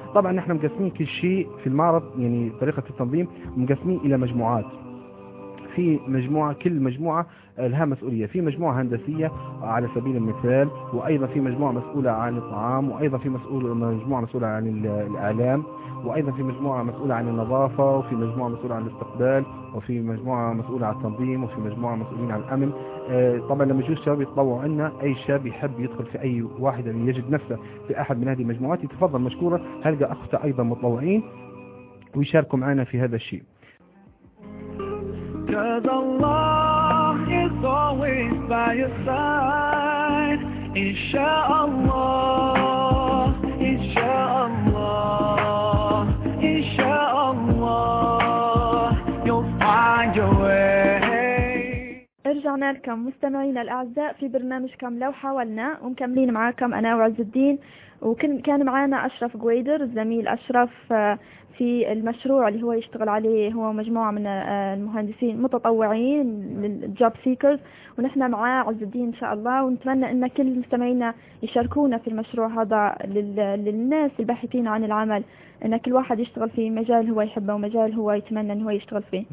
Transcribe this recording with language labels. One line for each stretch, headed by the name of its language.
Arabic: طبعا نحن مقسمين كل شيء في المعرض، يعني طريقه التنظيم مقسمين الى مجموعات، في مجموعه كل مجموعه لها مسؤوليه، في مجموعه هندسيه على سبيل المثال، وايضا في مجموعه مسؤوله عن الطعام، وايضا في مجموعه مسؤوله عن الاعلام، وايضا في مجموعه مسؤوله عن النظافه، وفي مجموعه مسؤوله عن الاستقبال، وفي مجموعه مسؤوله عن التنظيم، وفي مجموعه مسؤولين عن الامن. طبعا لما يجوا الشباب يتطوعوا عندنا، اي شاب يحب يدخل في اي واحده يجد نفسه في احد من هذه المجموعات يتفضل مشكوره، هلقى اخته ايضا متطوعين ويشاركوا معنا في هذا الشيء.
English: Cause Allah is always by your side, inshallah, inshallah, inshallah, you'll find your way.
Arabic: ارجعنا لكم مستمعينا الاعزاء في برنامجكم لو حاولنا، ومكملين معاكم انا وعز الدين، وكان معنا اشرف جويدر الزميل اشرف في المشروع اللي هو يشتغل عليه، هو مجموعة من المهندسين متطوعين للجوب سيكرز، ونحن معاه عز الدين إن شاء الله، ونتمنى أن كل مستمعينا يشاركونا في المشروع هذا للناس الباحثين عن العمل، أن كل واحد يشتغل في مجال هو يحبه ومجال هو يتمنى أن هو يشتغل فيه